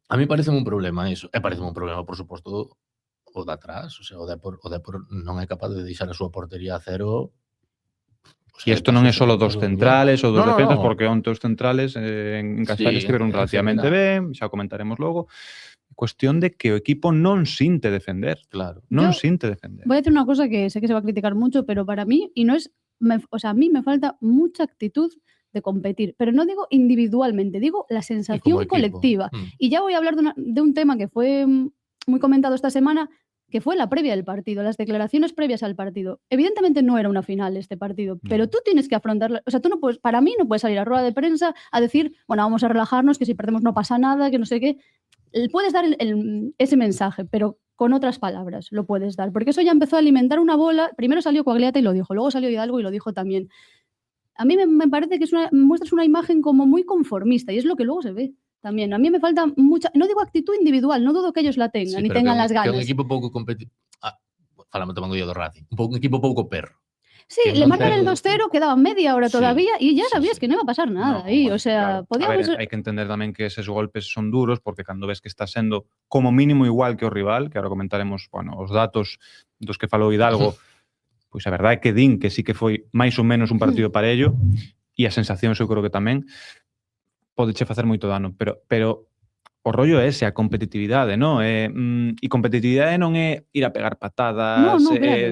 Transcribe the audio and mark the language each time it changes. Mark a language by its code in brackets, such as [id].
[gl] A mí parece un problema iso. E parece un problema, por suposto, o de atrás. O sea, o Depor non é capaz de deixar a súa portería a cero. E isto non é só dos centrales ou dos defensas, porque onte os centrales en Castel estiveron relativamente ben, xa comentaremos logo. Cuestión de que o equipo non sinte defender. Claro. Non sinte defender. [es] Voy a decir una cosa que sé que se va a criticar mucho, pero para mí, y no es... o sea, a mí me falta mucha actitud de competir, pero no digo individualmente, digo la sensación colectiva. Y ya voy a hablar de un tema que fue muy comentado esta semana, que fue la previa del partido, las declaraciones previas al partido. Evidentemente no era una final este partido, pero tú tienes que afrontarla. O sea, tú no puedes, para mí no puedes salir a rueda de prensa a decir, bueno, vamos a relajarnos, que si perdemos no pasa nada, que no sé qué. Puedes dar ese mensaje, pero con otras palabras lo puedes dar, porque eso ya empezó a alimentar una bola. Primero salió Coagliata y lo dijo, luego salió Hidalgo y lo dijo también. A mí me parece que muestras una imagen como muy conformista, y es lo que luego se ve también. A mí me falta mucha, no digo actitud individual, no dudo que ellos la tengan, ni tengan las ganas. [gl] Que un equipo pouco competitivo, falamos tamén do día do Racing, un equipo pouco perro. [es] Sí, le marcan el 2-0, quedaba media hora todavía y ya sabías que no iba a pasar nada ahí, o sea, podíamos... [gl] A ver, hai que entender tamén que eses golpes son duros, porque cando ves que está sendo como mínimo igual que o rival, que agora comentaremos, bueno, os datos dos que falou Hidalgo, pois a verdade é que din que sí que foi máis ou menos un partido parello, e a sensación eu creo que tamén podeche facer moito dano, pero o rollo é ese, a competitividade, non? E competitividade non é ir a pegar patadas, claro.